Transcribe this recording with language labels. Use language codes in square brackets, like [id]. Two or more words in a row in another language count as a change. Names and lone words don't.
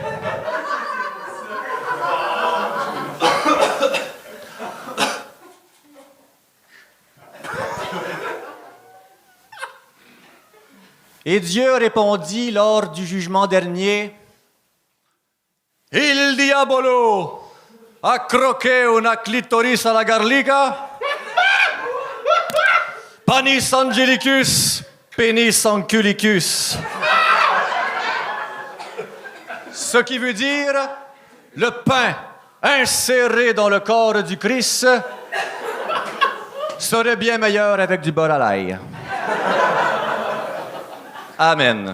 [fr] Et Dieu répondit lors du jugement dernier, « Il diabolo a croqué una clitoris à la garlica, [la] panis angelicus, penis anculicus. [fr] » Ce qui veut dire, le pain inséré dans le corps du Christ serait bien meilleur avec du beurre à l'ail. Amen.